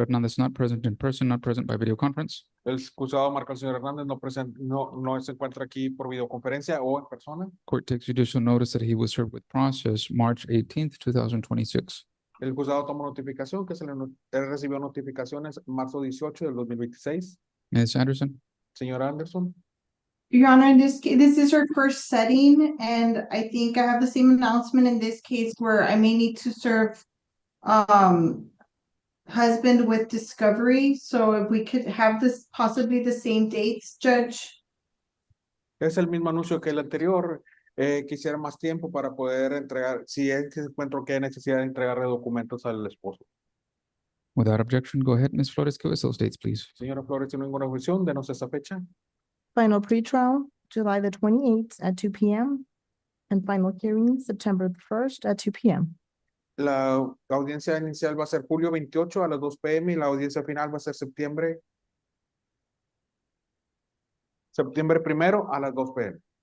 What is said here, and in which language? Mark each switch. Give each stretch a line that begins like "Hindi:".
English: Hernandez not present in person, not present by video conference.
Spanish: El excusado marca al señor Hernández no se encuentra aquí por videoconferencia o en persona.
English: Court takes judicial notice that he was served with process March 18th, 2026.
Spanish: El juzgado toma notificación que él recibió notificaciones marzo 18 del 2026.
English: Ms. Anderson?
Spanish: Señor Anderson.
English: Your Honor, this is her first setting, and I think I have the same announcement in this case where I may need to serve husband with discovery. So if we could have this possibly the same dates, Judge.
Spanish: Es el mismo anuncio que el anterior. Quisiera más tiempo para poder entregar, si es que encuentro que hay necesidad de entregarle documentos al esposo.
English: Without objection, go ahead, Ms. Flores, give us those dates, please.
Spanish: Señora Flores, si no hay ninguna objeción, denos esa fecha.
English: Final pretrial, July the 28th at 2 p.m. And final hearing, September the 1st at 2 p.m.
Spanish: La audiencia inicial va a ser julio 28 a las 2 p.m. y la audiencia final va a ser septiembre 1 a las 2 p.m.